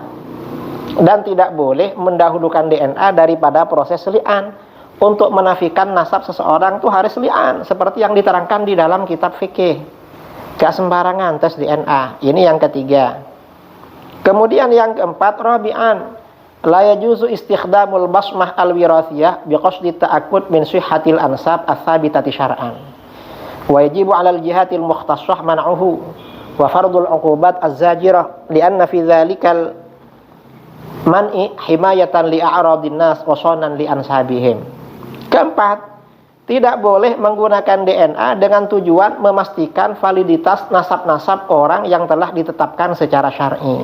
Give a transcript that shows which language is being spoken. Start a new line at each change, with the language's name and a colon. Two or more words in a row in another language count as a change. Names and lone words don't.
Indonesian: Dan tidak boleh mendahulukan DNA daripada proses li'an. Untuk menafikan nasab seseorang itu harus li'an, seperti yang diterangkan di dalam kitab fikih. Gak sembarangan tes DNA. Ini yang ketiga. Kemudian yang keempat,
Arabic: رابعا، لا يجوز استخدام البصمة الوراثية بقصد التأكد من صحة الأنساب الثابتة شرعا. ويجب على الجهة المختصة منعه وفرض العقوبات الزاجرة لأن في ذلك المنع حماية لأعراض الناس وصونا لأنسابهم.
Indonesian: Keempat, tidak boleh menggunakan DNA dengan tujuan memastikan validitas nasab-nasab orang yang telah ditetapkan secara syar'i.